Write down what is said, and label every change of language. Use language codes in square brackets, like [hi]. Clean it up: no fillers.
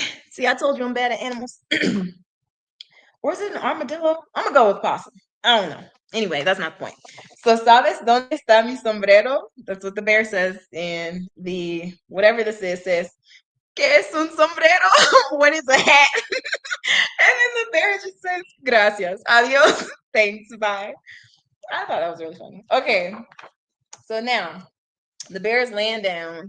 [en] See, I told you I'm bad at animals. Or is it an armadillo? I'm gonna go with possum. I don't know. Anyway, that's not the point. [es] So, ¿sabes dónde está mi sombrero? [en] That's what the bear says. And the whatever this is says, [es] ¿Qué es un sombrero? [en] What is a hat? And then the bear just says, [es] Gracias, adios, [en] Thanks, bye. I thought that was really funny. Okay, so now the bear is laying down.